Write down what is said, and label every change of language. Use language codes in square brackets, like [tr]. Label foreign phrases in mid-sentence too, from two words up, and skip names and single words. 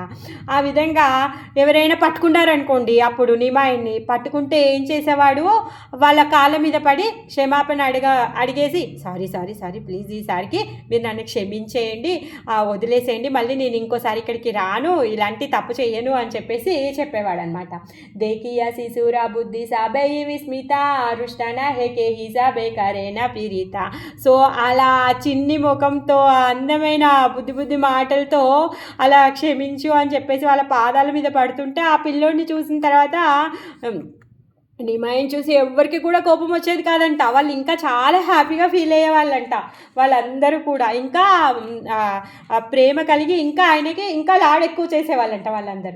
[te] ఆ విధంగా ఎవరైనా పట్టుకున్నారనుకోండి, అప్పుడు నిమాయిని పట్టుకుంటే ఏం చేసేవాడు, వాళ్ళ కాళ్ళ మీద పడి క్షమాపణ అడిగేసి [en] sorry please, [te] ఈసారికి మీరు నన్ను క్షమించేయండి, వదిలేసేయండి, మళ్ళీ నేను ఇంకోసారి ఇక్కడికి రాను, ఇలాంటి తప్పు చేయను అని చెప్పేసి చెప్పేవాడు అనమాట. [bn] দেখিয়া শিশুরা বুদ্ধি সাবে বিস্মিতা রুষ্টনা হৈ কে হিসাবে করেনা পীরিতা. [te] సో అలా చిన్ని ముఖంతో అందమైన బుద్ధి మాటలతో అలా క్షమించు అని చెప్పేసి వాళ్ళ పాదాల మీద పడుతుంటే ఆ పిల్లోడిని చూసిన తర్వాత నిమాయిని చూసి ఎవ్వరికి కూడా కోపం వచ్చేది కాదంట. వాళ్ళు ఇంకా చాలా [en] happyగా feel [te] అయ్యేవాళ్ళంట. వాళ్ళందరూ కూడా ఇంకా ప్రేమ కలిగి ఇంకా ఆయనకి ఇంకా లాడ్ ఎక్కువ చేసేవాళ్ళంట వాళ్ళందరూ.